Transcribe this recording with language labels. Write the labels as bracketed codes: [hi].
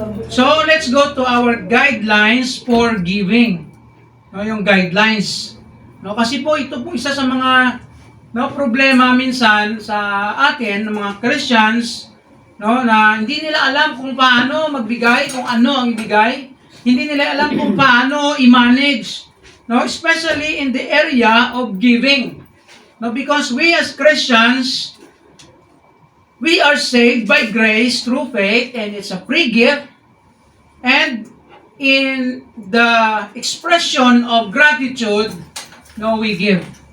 [en] So let's go to our guidelines for giving. [tl] Yung guidelines. Kasi po ito po isa sa mga problema minsan sa atin, ng mga Christians, na hindi nila alam kung paano magbigay, kung ano ang ibigay. Hindi nila alam kung paano i-manage, [en] especially in the area of giving. Because we as Christians, we are saved by grace through faith, and it's a free gift. And in the expression of gratitude, we give.